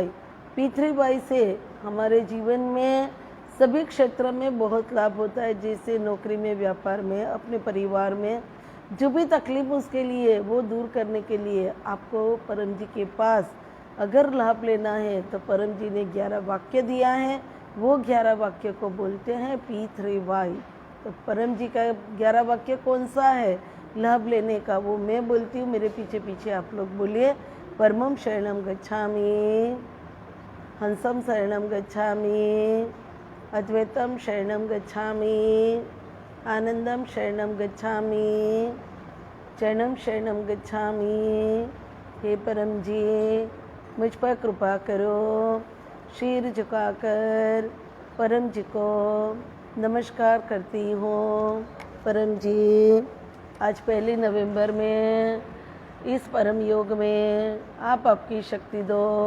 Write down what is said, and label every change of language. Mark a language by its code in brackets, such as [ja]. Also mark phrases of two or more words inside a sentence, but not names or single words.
[hi] P3Y से हमारे जीवन में सभी क्षेत्र में बहुत लाभ होता है, जैसे नौकरी में, व्यापार में, अपने परिवार में जो भी तकलीफ उसके लिए वो दूर करने के लिए आपको परम जी के पास अगर लाभ लेना है तो परम जी ने 11 वाक्य दिया है। वो 11 वाक्य को बोलते हैं P3Y। तो परम जी का 11 वाक्य कौन सा है लाभ लेने का, वो मैं बोलती हूँ, मेरे पीछे पीछे आप लोग बोलिए। [sa] परमम शरणम गच्छामि, हंसम शरणम गच्छामि, अद्वैतम शरणम गच्छामि, आनंदम शरणम गच्छामि, चरणम शरणम गच्छामि। [hi] हे परम जी, मुझ पर कृपा करो। शीर झुकाकर परम जी को नमस्कार करती हूँ। परम जी, आज 1 नवंबर में इस परम योग में आप आपकी शक्ति दो।